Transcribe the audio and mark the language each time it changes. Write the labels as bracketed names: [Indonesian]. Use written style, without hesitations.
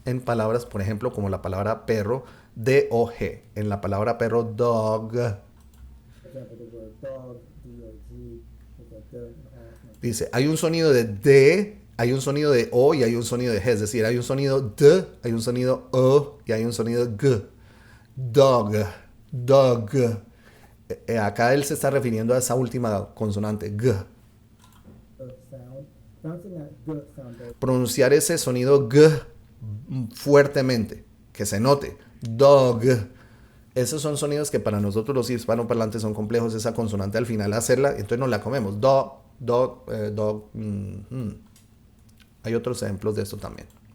[Spanish] En palabras, por ejemplo, como la palabra perro, D-O-G. En la palabra perro, dog. [English] for example, the word dog, D-O-G, with a D and R. [Spanish] Dice, hay un sonido de D, hay un sonido de O y hay un sonido de G. Es decir, hay un sonido D, hay un sonido O y hay un sonido G. Dog, dog. Acá él se está refiriendo a esa última consonante, G. [English] Sound, pronouncing that G sound very [Spanish] Pronunciar ese sonido G fuertemente, que se note. Dog. Esos son sonidos que para nosotros los hispanoparlantes son complejos. Esa consonante al final hacerla, entonces nos la comemos. Dog, dog, dog. Hay otros ejemplos de esto también.